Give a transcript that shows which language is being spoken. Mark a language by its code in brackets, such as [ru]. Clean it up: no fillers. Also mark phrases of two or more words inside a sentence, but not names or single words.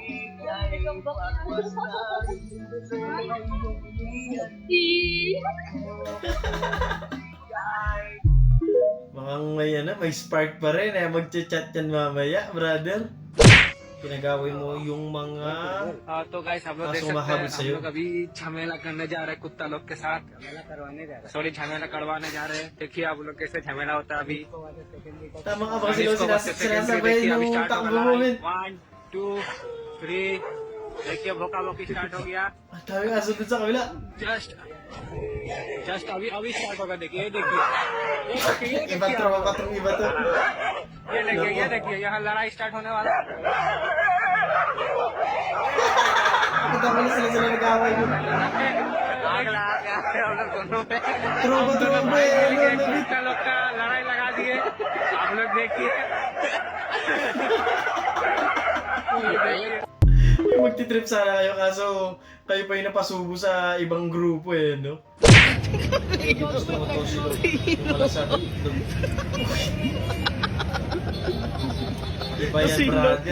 [tl] Mukhang may spark pa rin eh. Magchat-chat yan mamaya, brother. Pinagawin mo yung mga... [hi] तो गाइस हम लोग देख सकते सुबह हैं से हम लोग अभी झमेला करने जा रहे हैं कुत्ता लोग के साथ सॉरी झमेला करवाने जा रहे हैं देखिए आप लोग कैसे झमेला होता है अभी [tl] Tama ka ba kasi sinasabay yung takbo mo, men? [hi] 1 2 3 देखिए भोका भोकी स्टार्ट हो गया [tl] Ang dami aso dun sa kabila. [hi] जस्ट जस्ट अभी अभी स्टार्ट होगा देखिए ये देखिए ये [tl] Iba [hi] देखिए [tl] tropa tong iba to. [hi] ये देखिए यहाँ लड़ाई स्टार्ट होने वाला है [tl] Ang dami na sila nag-away yun. [hi] आग लगा के आए हम लोग दोनों पे [tl] Tropa eh. [hi] कुत्ता लोग का लड़ाई लगा दिए आप लोग देखिए [tl] Yung magtitrip sana kayo kaso kayo pa yung napasubo sa ibang grupo eh, no? Gusto mo to sila. Malasad ang itlog. Iba yan, brother.